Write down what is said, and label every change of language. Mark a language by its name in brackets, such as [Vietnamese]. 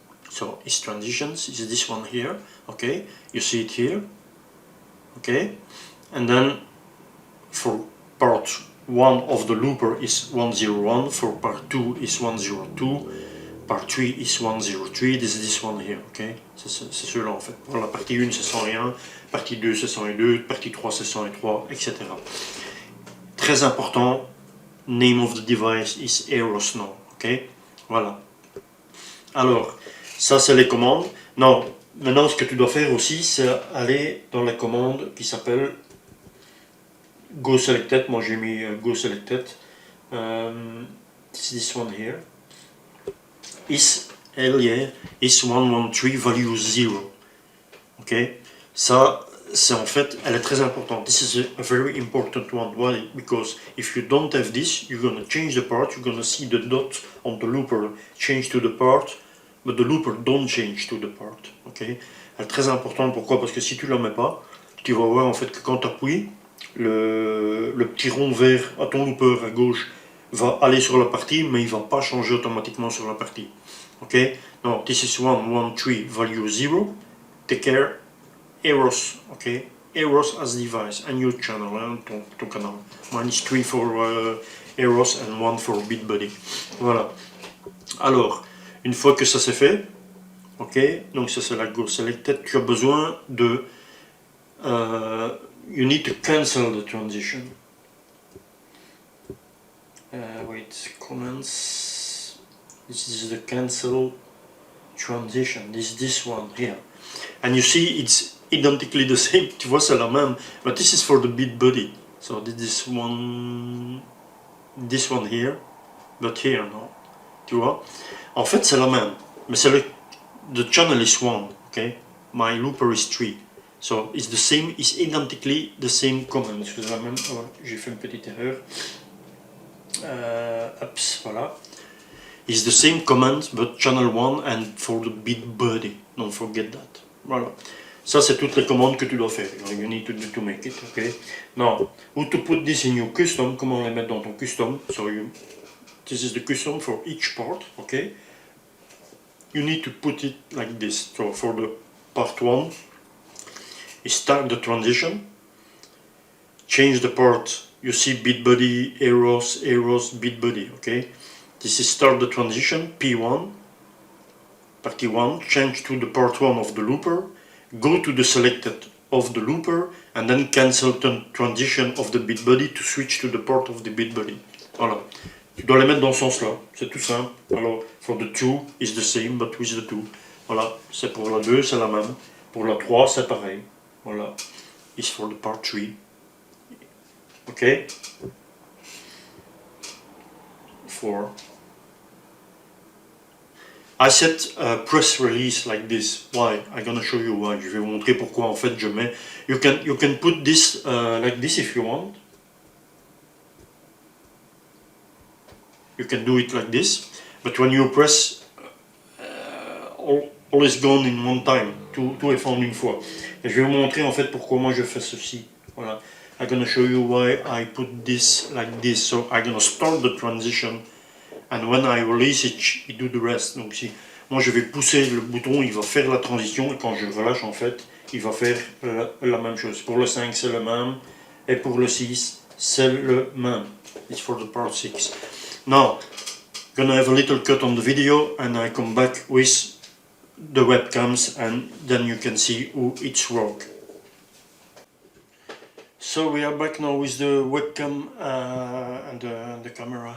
[English] So it's transitions. It's this one here. Okay, you see it here. Okay, and then for part 1 of the looper is 101, for part 2 is 102, part 3 is 103, this one here, ok. [French] C'est ceux-là en fait. Pour la partie 1 c'est 101, partie 2 c'est 102, partie 3 c'est 103, etc. Très important, [English] name of the device is Aeros now, ok. Voilà. [French] Alors, ça c'est les commandes. Non. Maintenant, ce que tu dois faire aussi, c'est aller dans la commande qui s'appelle Go Selected. Moi, j'ai mis Go Selected. [English] This one here. Is 113 value 0. Ok. Ça, [French] c'est en fait, elle est très importante. [English] This is a very important one. Why? Because if you don't have this, you're gonna change the part, you're gonna see the dot on the looper change to the part, but the looper don't change to the part. Ok? [French] Elle est très importante. Pourquoi? Parce que si tu la mets pas, tu vas voir en fait que quand tu appuies, le petit rond vert à ton looper à gauche va aller sur la partie, mais il va pas changer automatiquement sur la partie. [English] Ok? Now this is 1, 1, 3, value 0. Take care. Aeros, ok? Aeros as device, and your channel, hein, [French] ton canal. [English] Mine is 3 for Aeros and 1 for Beatbuddy. [French] Voilà. Alors, une fois que ça c'est fait, ok? Donc ça c'est la go selected. Tu as besoin de [English] you need to cancel the transition. Wait, comments. This is the cancel transition. This one here. And you see it's identically the same. [French] Tu vois, c'est la même. [English] But this is for the Beatbuddy. So this one here, but here, no. [French] Tu vois? En fait, c'est la même. Mais c'est [English] the channel is 1, okay? My looper is 3. So it's the same, it's identically the same command. [French] Excusez-moi, oh, j'ai fait une petite erreur. Ups, voilà. [English] It's the same command, but channel 1 and for the Beatbuddy. Don't forget that. Voilà. [French] Ça, c'est toutes les commandes que tu dois faire. [English] You need to make it, okay? Now, how to put this in your custom? [French] Comment les mettre dans ton custom? [English] So this is the custom for each part, okay? You need to put it like this. So for the part 1, you start the transition, change the part. You see Beatbuddy, Aeros, Beatbuddy, okay? This is start the transition, P1, party 1, change to the part 1 of the looper, go to the selected of the looper, and then cancel the transition of the Beatbuddy to switch to the part of the Beatbuddy. [French] Voilà. Tu dois les mettre dans ce sens-là, c'est tout simple. [English] Alors, for the 2 is the same, but with the 2. [French] Voilà, c'est pour la 2, c'est la même. Pour la 3, c'est pareil. Voilà. [English] Is for the part 3. Ok? 4. I set a press release like this. Why? I'm gonna show you why. [French] Je vais vous montrer pourquoi en fait je mets. [English] You can put this like this if you want. You can do it like this, but when you press, all is gone in one time. [French] Tout est fait en une fois. Et je vais vous montrer en fait pourquoi moi je fais ceci. Voilà. [English] I'm gonna show you why I put this like this. So I'm gonna start the transition. And when I release it do the rest. [French] Donc si moi je vais pousser le bouton, il va faire la transition, et quand je relâche en fait, il va faire la même chose. Pour le 5 c'est le même, et pour le 6 c'est le même. [English] It's for the part 6. Now, gonna have a little cut on the video, and I come back with the webcams, and then you can see how it's work. So we are back now with the webcam and the camera.